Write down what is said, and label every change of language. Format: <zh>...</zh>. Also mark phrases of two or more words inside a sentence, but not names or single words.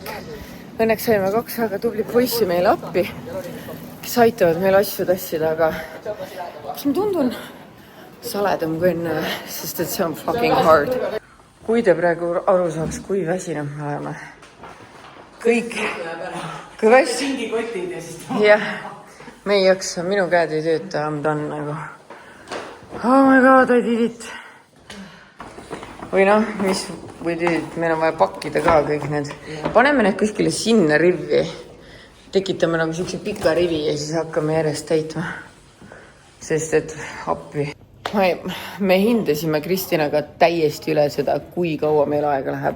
<et>Õnneks saime 2 väga tubli poissi meile appi, kes aitavad meil asju tassida, aga kas ma tundun saledam kui enne, sest et see on</et> <en>fucking hard.</en> <et>Kui te praegu aru saaks, kui väsinud me oleme. Kõik. Kui väsinud. Jah, me ei jaksa, minu käed ei tööta, ta on nagu</et> <en>oh my god, I did it.</en> <et>Või noh, meil on vaja pakkida ka kõik need. Paneme need kuskile sinna rivi. Tekitame nagu siukse pika rivi ja siis hakkame järjest täitma. Sest et appi. Me hindasime Kristinaga täiesti üle seda, kui kaua meil aega läheb.</et>